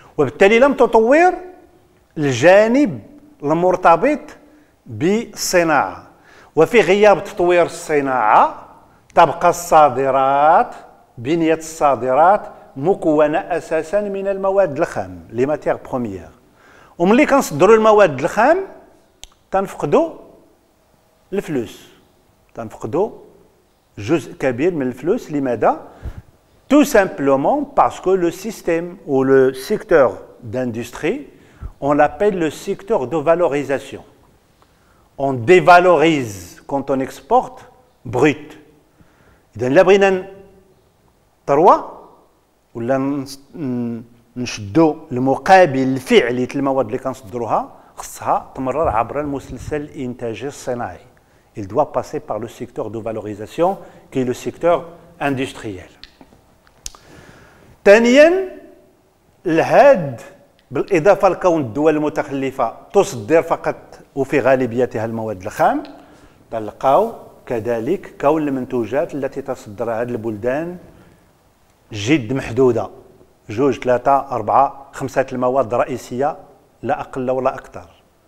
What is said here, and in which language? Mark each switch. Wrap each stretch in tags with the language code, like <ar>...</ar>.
<ar>وبالتالي لم تطور الجانب المرتبط بالصناعة، وفي غياب تطوير الصناعة تبقى الصادرات، بنية الصادرات مكونة أساسا من المواد الخام،</ar> <fr>لي ماتيغ بروميير.</fr> <ar>وملي كنصدروا المواد الخام تنفقدوا الفلوس، تنفقدوا جزء كبير من الفلوس. لماذا؟</ar> <fr>Tout simplement parce que le système ou le secteur d'industrie, on l'appelle le secteur de valorisation. On dévalorise quand on exporte brut.</fr> <ar>إذا لا بغينا 3 ولا نشدوا المقابل الفعلي المواد اللي كنصدروها خصها تمرر عبر المسلسل الانتاجي الصناعي.</ar> <fr>Il doit passer par le secteur de valorisation qui est le secteur industriel.</fr> <ar>ثانيا الهاد بالاضافه لكون الدول المتخلفه تصدر فقط وفي غالبيتها المواد الخام، تلقاو كذلك كون المنتوجات التي تصدرها هذه البلدان جد محدوده، 2 3 4 5 المواد الرئيسيه لا اقل ولا اكثر.</ar>